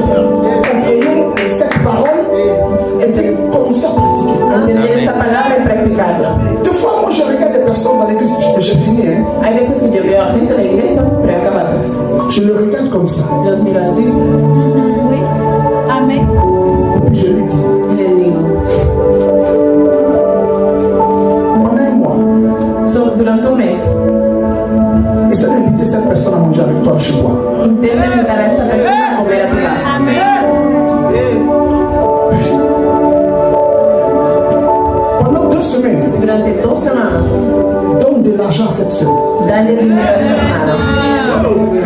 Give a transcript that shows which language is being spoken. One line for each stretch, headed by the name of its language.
French: Comprenez cette parole et puis commencer à pratiquer.
Spanish: Entender esta palabra y practicarla.
French: Des fois, moi je regarde des personnes dans l'église, j'ai fini, hein.
Spanish: Hay veces que yo veo a gente en la iglesia preacabadas.
French: Je le regarde comme ça.
Spanish: Los miro así
French: Et puis je lui dis,
Spanish: y les digo,
French: pendant un mois,
Spanish: durante un mes,
French: essaie d'inviter cette personne à manger avec toi chez toi.
Spanish: intenta invitar a esta persona a comer a tu casa.
French: Pendant 2 semaines,
Spanish: Durante 2 semanas,
French: donne de l'argent à cette soeur.
Spanish: dale dinero a esta hermana.